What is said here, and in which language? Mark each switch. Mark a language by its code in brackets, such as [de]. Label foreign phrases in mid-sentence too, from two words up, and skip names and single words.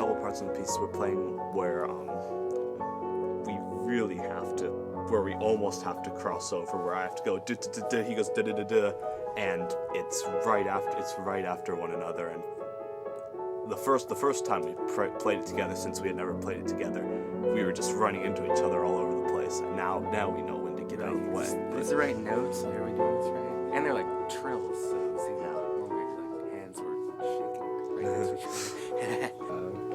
[en] parts of the piece we're playing where we really have to, where we almost have to cross over, where I have to go duh, duh, duh, duh, he goes duh, duh, duh, duh, and it's right after one another. And the first time we played it together, since we had never played it together, we were just running into each other all over the place. And now we know when to get out of the way. It's the right notes. Are we doing this right? And they're like trills, so see now like hands were shaking right next to each other.